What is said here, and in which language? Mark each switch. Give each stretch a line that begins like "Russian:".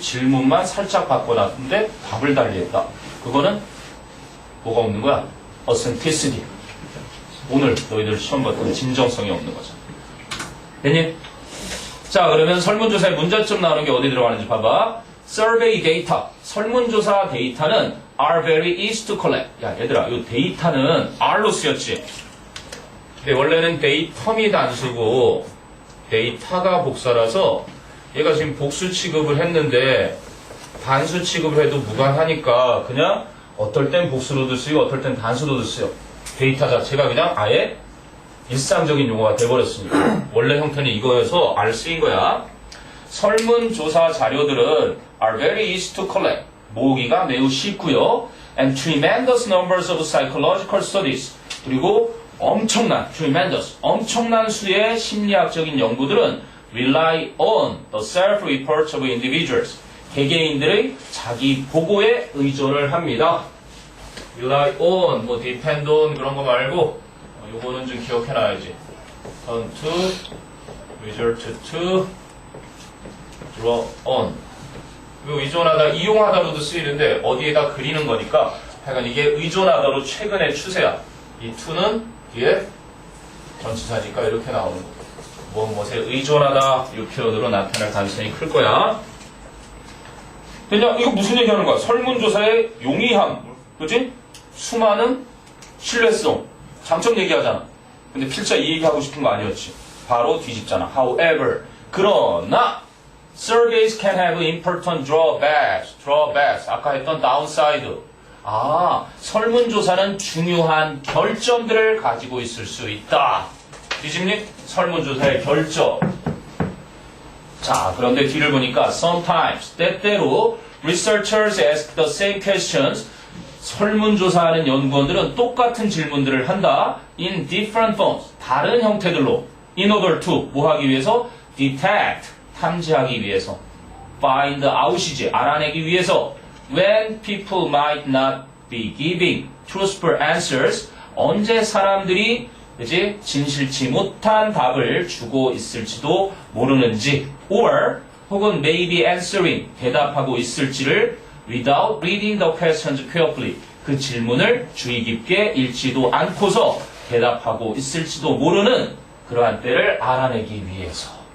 Korean: 질문만 살짝 바꿔놨는데 답을 달리했다. 그거는 뭐가 없는 거야? authenticity. 오늘 너희들 시험 봤던 진정성이 없는 거죠. 됐니? 자, 그러면 설문조사의 문제점 나오는 게 어디 들어가는지 봐봐.
English: survey data.
Korean: 설문조사 데이터는
English: are very easy to collect.
Korean: 야, 얘들아, 이 데이터는 R로 쓰였지. 근데 원래는 데이터미 단수고 데이터가 복사라서 얘가 지금 복수 취급을 했는데 단수 취급을 해도 무관하니까 그냥 어떨 땐 복수로도 쓰이고 어떨 땐 단수로도 쓰여. 데이터 자체가 그냥 아예 일상적인 용어가 돼버렸으니까 원래 형태는 이거여서 R 쓰인 거야. 설문조사 자료들은
English: are very easy to collect.
Korean: 모으기가 매우 쉽고요.
English: And tremendous numbers of psychological studies.
Korean: 그리고 엄청난 수의 심리학적인 연구들은
English: rely on the self-report of individuals.
Korean: 개개인들의 자기 보고에 의존을 합니다. rely on, 뭐 depend on 그런 거 말고 요거는 좀 기억해놔야지.
English: turn to, resort to, draw on.
Korean: 요 의존하다, 이용하다로도 쓰이는데 어디에다 그리는 거니까 하여간 이게 의존하다로 최근의 추세야. 이 to는 뒤에 전치사니까 이렇게 나오는 거. 무엇에 의존하다 이 표현으로 나타날 가능성이 클 거야. 그냥 이거 무슨 얘기하는 거야? 설문조사의 용이함, 그렇지? 수많은 신뢰성, 장점 얘기하잖아. 근데 필자 이 얘기하고 싶은 거 아니었지. 바로 뒤집잖아.
English: However,
Korean: 그러나
English: surveys can have important drawbacks.
Korean: 아까 했던 downside. 아, 설문조사는 중요한 결점들을 가지고 있을 수 있다. 뒤집니? 설문조사의 결점. 자, 그런데 뒤를 보니까
English: sometimes,
Korean: 때때로
English: researchers ask the same questions.
Korean: 설문조사하는 연구원들은 똑같은 질문들을 한다.
English: in different forms,
Korean: 다른 형태들로.
English: in order to,
Korean: 뭐 하기 위해서? detect, 탐지하기 위해서. find out이지, 알아내기 위해서.
English: when people might not be giving truthful answers,
Korean: 언제 사람들이 그치? 진실치 못한 답을 주고 있을지도 모르는지, or 혹은
English: maybe answering,
Korean: 대답하고 있을지를
English: without reading the questions carefully,
Korean: 그 질문을 주의 깊게 읽지도 않고서 대답하고 있을지도 모르는 그러한 때를 알아내기 위해서.